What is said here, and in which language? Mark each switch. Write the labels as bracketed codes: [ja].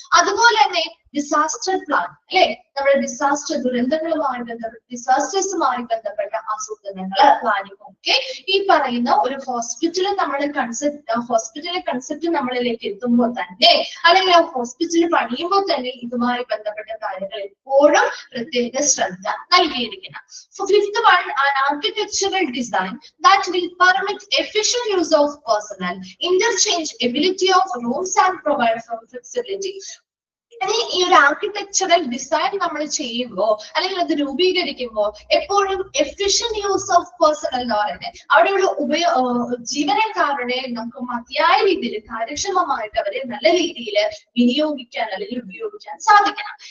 [ml] അതുപോലെ തന്നെ disaster plan അല്ലെ, നമ്മുടെ ഡിസാസ്റ്റർ ദുരന്തങ്ങളുമായി ബന്ധപ്പെട്ട ഡിസാസ്റ്റേഴ്സുമായി ബന്ധപ്പെട്ട ആസൂത്രണങ്ങള് പ്ലാനിങ് ഒക്കെ ഈ പറയുന്ന ഒരു ഹോസ്പിറ്റലിൽ നമ്മുടെ ഹോസ്പിറ്റലിലെ കൺസെപ്റ്റ് നമ്മളിലേക്ക് എത്തുമ്പോൾ തന്നെ അല്ലെങ്കിൽ ആ ഹോസ്പിറ്റൽ പണിയുമ്പോൾ തന്നെ ഇതുമായി ബന്ധപ്പെട്ട കാര്യങ്ങൾ എപ്പോഴും പ്രത്യേക ശ്രദ്ധ നൽകിയിരിക്കണം. [en] So fifth one, an architectural design that will permit efficient use of personnel, interchangeability of rooms and provide for flexibility. [ml] ഈ ഒരു ആർക്കിടെക്ചറൽ ഡിസൈൻ നമ്മൾ ചെയ്യുമ്പോൾ അല്ലെങ്കിൽ അത് രൂപീകരിക്കുമ്പോൾ എപ്പോഴും എഫിഷ്യന്റ് യൂസ് ഓഫ് പേഴ്സണൽ എന്ന് പറയുന്നത് അവിടെയുള്ള ജീവനക്കാരുടെ നമുക്ക് മതിയായ രീതിയിൽ കാര്യക്ഷമമായിട്ട് അവരെ നല്ല രീതിയിൽ വിനിയോഗിക്കാൻ അല്ലെങ്കിൽ ഉപയോഗിക്കാൻ സാധിക്കണം.